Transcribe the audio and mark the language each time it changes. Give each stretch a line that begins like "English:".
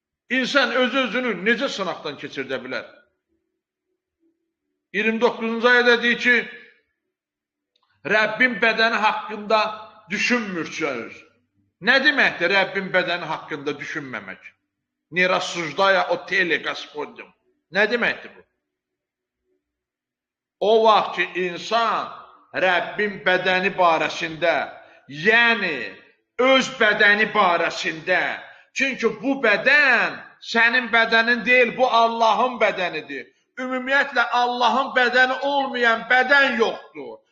Azerbaijani: İnsan özünü necə sınaqdan keçirdə bilər? 29-cu ayədə deyir ki, Rəbbin bədəni haqqında düşünmürsünüz. Nə deməkdir Rəbbin bədəni haqqında düşünməmək?
Russian: Ne рассуждая о теле Господнем.
Azerbaijani: Nə deməkdir bu? O vaxt ki, insan Rəbbin bədəni barəsində, yəni öz bədəni barəsində, çünki bu bədən sənin bədənin deyil, bu Allahın bədənidir. Ümumiyyətlə, Allahın bədəni olmayan bədən yoxdur.